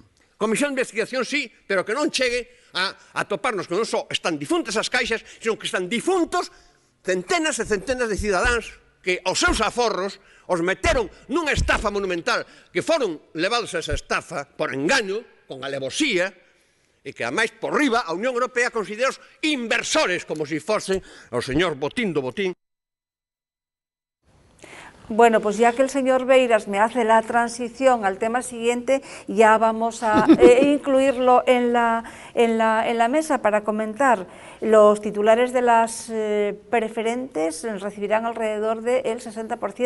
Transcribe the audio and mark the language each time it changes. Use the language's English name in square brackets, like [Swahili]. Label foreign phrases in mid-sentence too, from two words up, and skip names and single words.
[Galician] Comisión de investigación sí, pero que non chegue a toparnos que non só están difuntas as caixas, sino que están difuntos centenas e centenas de cidadáns que aos seus aforros os meteron nunha estafa monumental, que foron levados a esa estafa por engaño, con alevosía, e que, ademais, por riba, a Unión Europea considera os inversores como se fosen o señor Botín do Botín. [Spanish] Bueno, pues ya que el señor Beiras me hace la transición al tema siguiente, ya vamos a incluirlo en la mesa para comentar. Los titulares de las preferentes recibirán alrededor del 60%.